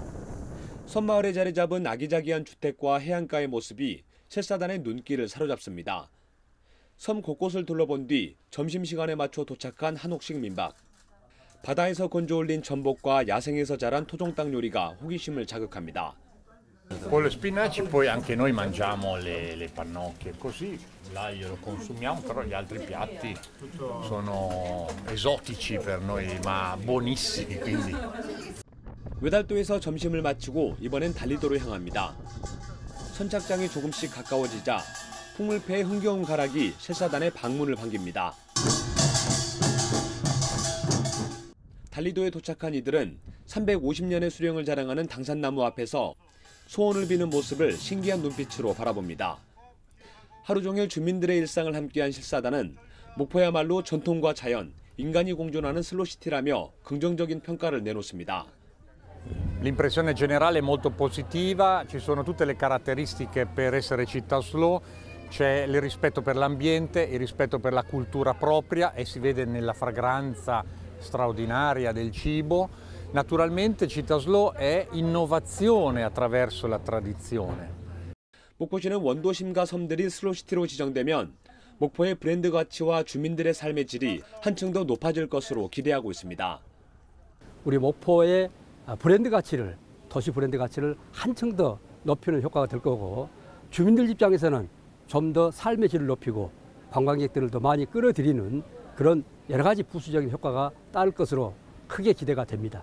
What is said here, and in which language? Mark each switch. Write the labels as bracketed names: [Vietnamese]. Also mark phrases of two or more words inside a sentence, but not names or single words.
[Korean] 섬마을에 자리 잡은 아기자기한 주택과 해안가의 모습이 실사단의 눈길을 사로잡습니다. 섬 곳곳을 둘러본 뒤 점심시간에 맞춰 도착한 한옥식 민박. 바다에서 건져 올린 전복과 야생에서 자란 토종닭 요리가 호기심을 자극합니다. [Italian] Con le spinaci poi anche noi mangiamo le pannocchie, così l'aglio lo consumiamo, però gli altri piatti sono esotici per noi, ma buonissimi quindi. [Korean] 외달도에서 점심을 마치고 이번엔 달리도로 향합니다. 선착장이 조금씩 가까워지자 풍물패의 흥겨운 가락이 실사단의 방문을 반깁니다. 달리도에 도착한 이들은 350년의 수령을 자랑하는 당산나무 앞에서 소원을 비는 모습을 신기한 눈빛으로 바라봅니다. 하루 종일 주민들의 일상을 함께한 실사단은 목포야말로 전통과 자연, 인간이 공존하는 슬로시티라며 긍정적인 평가를 내놓습니다. [Italian] L'impressione generale è molto positiva, ci sono tutte le caratteristiche per essere città slow, c'è il rispetto per l'ambiente, il rispetto per la cultura propria e si vede nella fragranza straordinaria del cibo. Naturalmente città slow è innovazione attraverso la tradizione. [Korean] 목포시는 원도심과 섬들이 슬로시티로 지정되면 목포의 브랜드 가치와 주민들의 삶의 질이 한층 더 높아질 것으로 기대하고 있습니다. 우리 목포의 브랜드 가치를, 도시 브랜드 가치를 한층 더 높이는 효과가 될 거고, 주민들 입장에서는 좀 더 삶의 질을 높이고 관광객들을 더 많이 끌어들이는 그런 여러 가지 부수적인 효과가 따를 것으로 크게 기대가 됩니다.